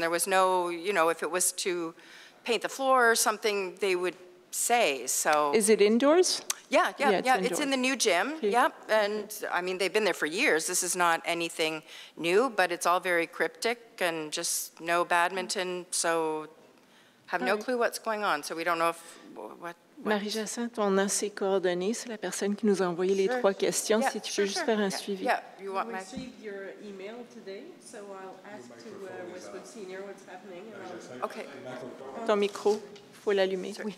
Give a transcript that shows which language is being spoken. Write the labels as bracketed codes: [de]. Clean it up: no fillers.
[en] And there was no, you know, if it was to paint the floor or something, they would say, so. Is it indoors? Yeah. It's in the new gym, Okay. yep. And I mean, they've been there for years. This is not anything new, but it's all very cryptic and just no badminton, so have no clue what's going on. So we don't know if, what. [fr] Marie-Jacinthe, on a ses coordonnées, c'est la personne qui nous a envoyé les trois questions. [en] Yeah, [fr] Si tu peux juste faire un suivi. [en] Yeah, you want my... received your email today, so I'll ask to Westwood Senior what's happening. Okay. [fr] Ton micro, il faut l'allumer.